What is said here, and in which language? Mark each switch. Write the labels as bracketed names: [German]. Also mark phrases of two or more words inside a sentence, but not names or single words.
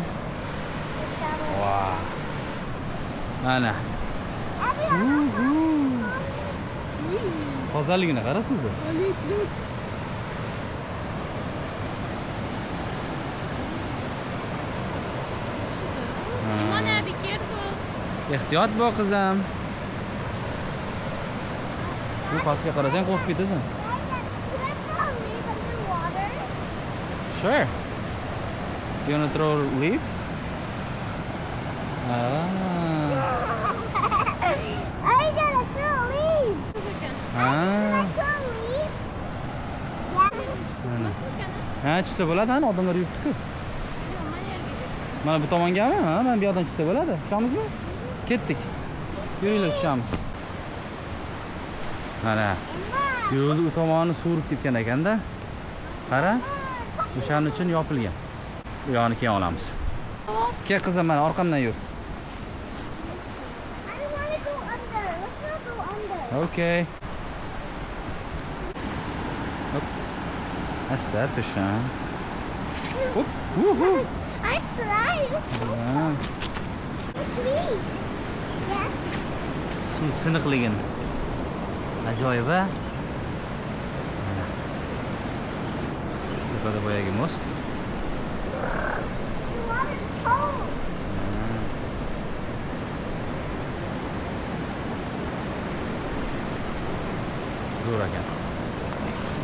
[Uzbek] Wow. Mana. Tozaligini qara suvda. [English] Simona, be careful. [Uzbek] Ehtiyot bo'l qizim. Bu pastga qarasang qo'rqib ketasan. [English] Sure. You wanna throw a leaf? I gotta throw a leaf. Throw a leaf. [Uzbek] Ha, chiqsa bo'ladi, ana odamlar yuribdi-ku. Mana bu tomongami? Ha, mana bu yoqdan chiqsa bo'ladi. Chiqamizmi? Ketdik. Yuringlar, chiqamiz. Mana yo'lni u tomoni suv urib ketgan ekanda. Qara. O'shaning uchun yopilgan. Bu yoqni keyin olamiz. Kel qizim, mana orqamdan yur. [English] I don't want to go under. Let's not go under. Okay. Hop. [Uzbek] Asta tushun. Hop. [English] Woohoo. I slide. Tree. Yeah. [Uzbek] Suv siniqligini. Ajoyib, a? Tepada boyagi most. [English] The water's cold. [Uzbek] Zo'r ekan.